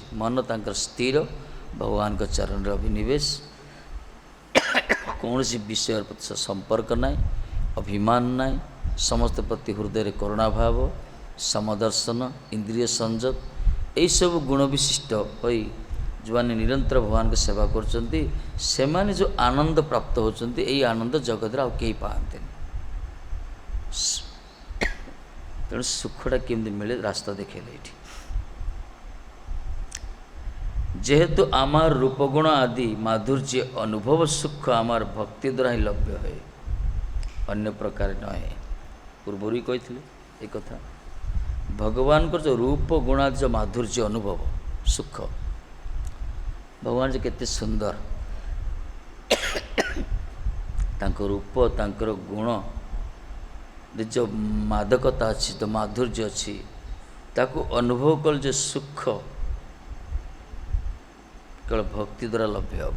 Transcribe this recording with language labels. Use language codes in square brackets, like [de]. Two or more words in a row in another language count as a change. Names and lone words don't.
[or] ମନ ତାଙ୍କର ସ୍ଥିର, ଭଗବାନଙ୍କ ଚରଣରେ ଅଭିନିବେଶ, କୌଣସି ବିଷୟର ପ୍ରତି ସମ୍ପର୍କ ନାହିଁ, ଅଭିମାନ ନାହିଁ, ସମସ୍ତ ପ୍ରତି ହୃଦୟରେ କରୁଣାଭାବ, ସମଦର୍ଶନ, ଇନ୍ଦ୍ରିୟ ସଂଯତ, ଏହିସବୁ ଗୁଣ ବିଶିଷ୍ଟ ହୋଇ ଯେଉଁମାନେ ନିରନ୍ତର ଭଗବାନଙ୍କ ସେବା କରୁଛନ୍ତି, ସେମାନେ ଯେଉଁ ଆନନ୍ଦ ପ୍ରାପ୍ତ ହେଉଛନ୍ତି, ଏହି ଆନନ୍ଦ ଜଗତରେ ଆଉ କେହି ପାଆନ୍ତିନି। ତେଣୁ ସୁଖଟା କେମିତି ମିଳେ ରାସ୍ତା ଦେଖେଇଲେ ଏଇଠି। [bn] ଯେହେତୁ আমার রূপগুণ আদি মাধুর্য অনুভব সুখ আমার ভক্তি দ্বারা [or] ହିଁ ଲଭ୍ୟ ହୁଏ, ଅନ୍ୟ ପ୍ରକାର ନୁହେଁ। ପୂର୍ବରୁ ହିଁ କହିଥିଲେ ଏ କଥା। ଭଗବାନଙ୍କର ଯେଉଁ ରୂପ ଗୁଣ ଆଦି ଯେଉଁ ମାଧୁର୍ଯ୍ୟ ଅନୁଭବ ସୁଖ, ଭଗବାନ ଯେ କେତେ ସୁନ୍ଦର, ତାଙ୍କ ରୂପ, ତାଙ୍କର ଗୁଣ, ଯେଉଁ ମାଦକତା ଅଛି, ଯେଉଁ ମାଧୁର୍ଯ୍ୟ ଅଛି, ତାକୁ ଅନୁଭବ କଲେ ଯେ ସୁଖ କେବଳ ଭକ୍ତି ଦ୍ୱାରା ଲଭ୍ୟ ହେବ।